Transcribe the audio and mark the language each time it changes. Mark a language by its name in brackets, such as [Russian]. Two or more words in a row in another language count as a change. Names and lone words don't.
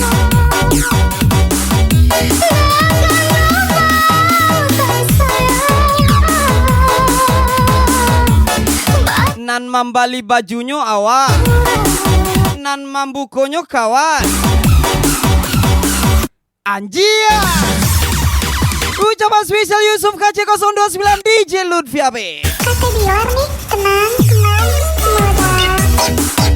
[Minangkabau] Nan mambali bajunya awak, nan mambukonyo kawan. [Indonesian] Anjir. Ucapan spesial Yusuf KC 029 DJ Lutfi AP. Kakek di luar nih, tenang, semuanya.